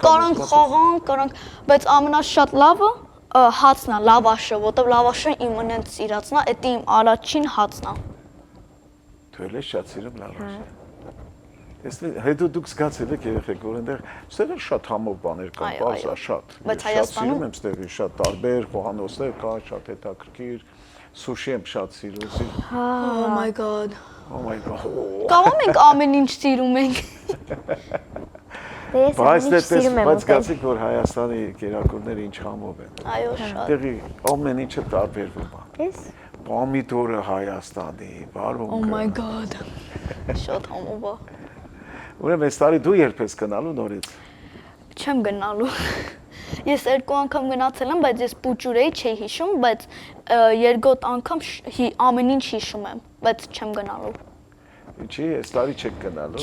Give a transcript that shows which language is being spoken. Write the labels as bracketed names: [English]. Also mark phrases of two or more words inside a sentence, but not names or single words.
[Armenian] Կարանք խաղանք, կարանք, բայց ամենաշատ լավը հացն է, լավաշը, որտեղ լավաշը իմ նենց սիրածն է, դա իմ առաջին հացն է։ Դու էլ ես շատ սիրում լավաշը։ Հետո դուք զգացել եք երեխեք, որ այնտեղ ստեղ շատ համով բաներ կան, Այո, բարձա այո։ շատ։ Բայց Ես շատ Հայաստանում- սիրում եմ ստեղի, շատ տարբեր խոհանոցներ կան, շատ հետաքրքիր։ Սուշի եմ շատ սիրում։ [English] Oh my god։ Oh my god։ [Armenian] Կարող ենք ամեն ինչ սիրում ենք։ Դե ես Բայց ամեն ինչ սիրում եմ բայց ուտել։ զգացիք, որ Հայաստանի կերակուրները ինչ համով են։ Այո, շատ։ Տեղի ամեն ինչը տարբերվում է։ Ես Պոմիդորը Հայաստանի, Oh բարոնկը։ [English] my god։ [Armenian] Շատ համով է։ Ուրեմն այս տարի դու երբ ես գնալու նորից։ Չեմ գնալու։ Ես 2 անգամ գնացել եմ, բայց ես փոքր էի, չէի հիշում, բայց երկրորդ անգամ ամեն ինչ հիշում եմ, բայց չեմ գնալու։ Ինչի՞ այս տարի չեք գնալու։